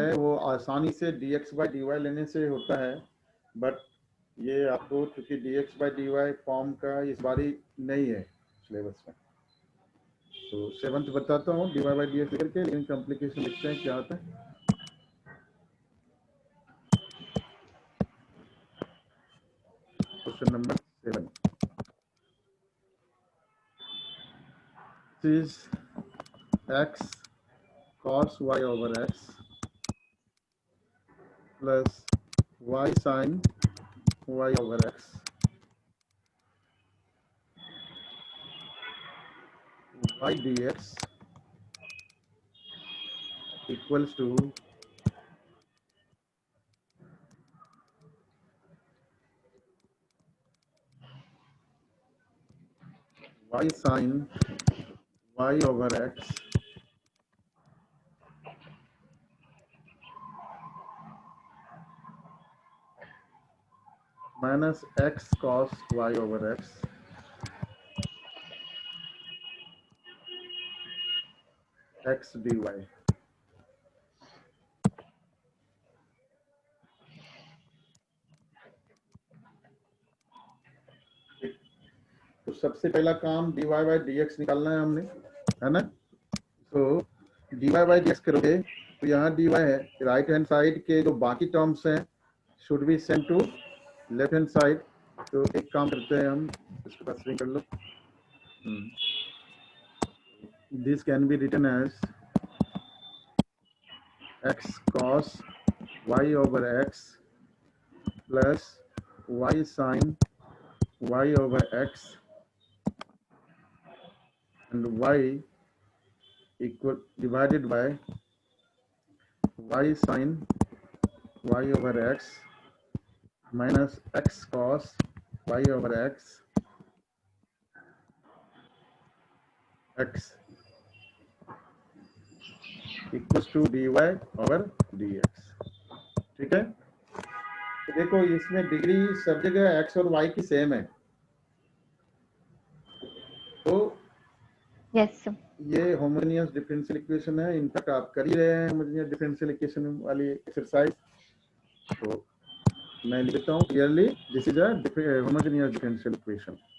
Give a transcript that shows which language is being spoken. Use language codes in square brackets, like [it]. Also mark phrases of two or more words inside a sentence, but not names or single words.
[hi] है वो आसानी से [en] dx by dy [hi] लेने से होता है, बट ये आपको चूंकि [en] dx by dy form [hi] का इस बारी नहीं है सिलेबस में, तो 7th बताता हूँ [en] dy by dx [hi] लेकर के, लेकिन कॉम्प्लिकेशन लिखते हैं क्या होता है। [en] question number 7 is x cos y over x plus y sin y over x y dx equals to y sin y over x minus x cos y over x x dy। [hi] तो सबसे पहला काम [en] dy by dx [hi] निकालना है हमने, है ना। तो [en] dy by dx [hi] करोगे तो यहाँ dy है, [en] right hand side [hi] के जो बाकी टर्म्स हैं [en] should be send to left hand side. [hi] तो एक काम करते हैं हम, इसको पास कर लो। [en] this can be written as x cos y over x plus y sin y over x and y equal divided by y sin y over x minus x cos y over x x equals to dy over dx. [hi] ठीक है, तो देखो इसमें डिग्री सब जगह x और y की सेम है, तो [en] yes sir. [hi] ये [en] homogeneous differential equation [hi] है। इनफैक्ट आप कर ही रहे हैं [en] homogeneous differential equation [hi] वाली एक्सरसाइज, तो मैं लिखता हूँ क्लियरली, [en] this is a homogeneous differential equation.